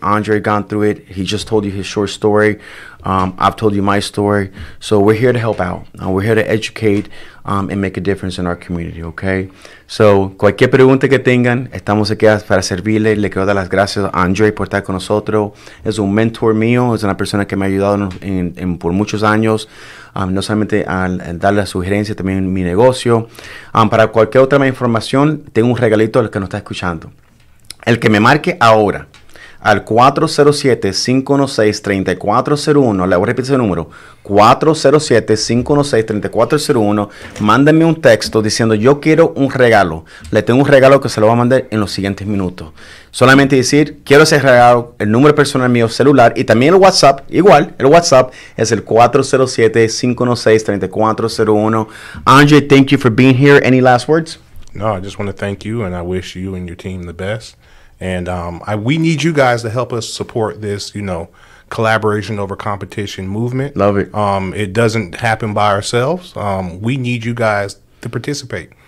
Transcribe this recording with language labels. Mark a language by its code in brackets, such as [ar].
[en] Andre gone through it. He just told you his short story. I've told you my story. So we're here to help out. We're here to educate and make a difference in our community, okay? [es] So cualquier pregunta que tengan, estamos aquí para servirle. Le quiero dar las gracias a Andre por estar con nosotros. Es un mentor mío, es una persona que me ha ayudado por muchos años. No solamente al darle la sugerencia, también en mi negocio. Para cualquier otra información, tengo un regalito al que nos está escuchando. El que me marque ahora al 407-516-3401, le voy a repetir ese número, 407-516-3401, mándenme un texto diciendo yo quiero un regalo. Le tengo un regalo que se lo voy a mandar en los siguientes minutos. Solamente decir, quiero ese regalo, el número personal mío celular y también el WhatsApp, igual, el WhatsApp es el 407-516-3401. [en] Andre, thank you for being here. Any last words? No, I just want to thank you, and I wish you and your team the best. And we need you guys to help us support this, collaboration over competition movement. Love it. It doesn't happen by ourselves. We need you guys to participate.